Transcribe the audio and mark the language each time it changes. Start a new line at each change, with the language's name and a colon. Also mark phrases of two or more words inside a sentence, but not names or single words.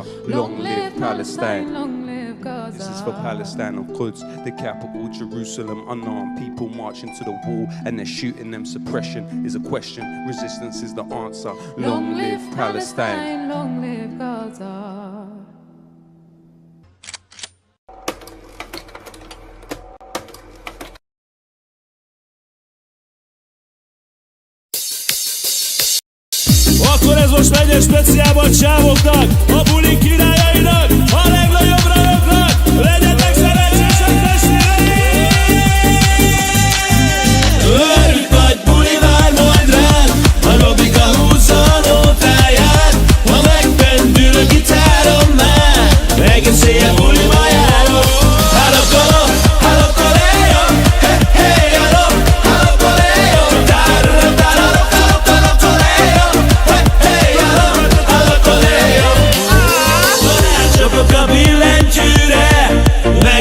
English: Long live Palestine. Long live Gaza. This is for Palestine and Quds, the capital Jerusalem. Unarmed people marching to the wall and they're shooting them. Suppression is a question, resistance is the answer. Long live Palestine. Long live Gaza.
Hungarian: Akkor ez most megy egy speciálban csávoknak, a buli királyainak, a legnagyobb rajoknak, legyetek szerencsések testvéreim! Örült nagy buli vár majd rád, a Robika húzza a nótáját, ha megpendül a gitárom már, egész éjjel buli majálok. Halokoló, halokoléjo, hey, hey, halo, halokoléjo, tárra, tárra, halokoléjo, hey, hey, halo, halokoléjo. Csapok a billentyűre,